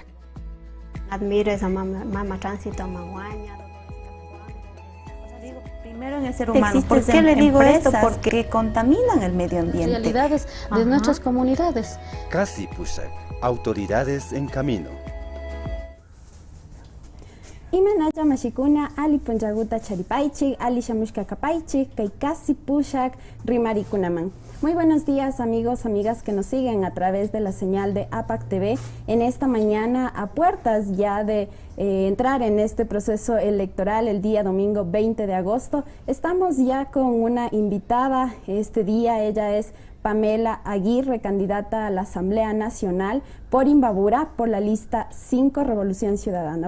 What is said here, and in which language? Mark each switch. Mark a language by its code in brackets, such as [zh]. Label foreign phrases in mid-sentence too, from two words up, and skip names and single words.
[es] Admiro esa mama tránsito, maguaña. Primero en el ser humano. Existen ¿Por qué le digo esto? empresas Porque contaminan el medio ambiente. Realidades de nuestras comunidades. Casi Pushak. Autoridades en camino. [qu] Imanalla mashikuna ali punjaguta charipaichik, ali shamushka kapaichik, kay casi pushak rimarikunaman. [es] Muy buenos días amigos, amigas que nos siguen a través de la señal de APAC TV en esta mañana a puertas ya de entrar en este proceso electoral el día domingo 20 de agosto. Estamos ya con una invitada este día, ella es Pamela Aguirre, candidata a la Asamblea Nacional por Imbabura por la lista 5 Revolución Ciudadana.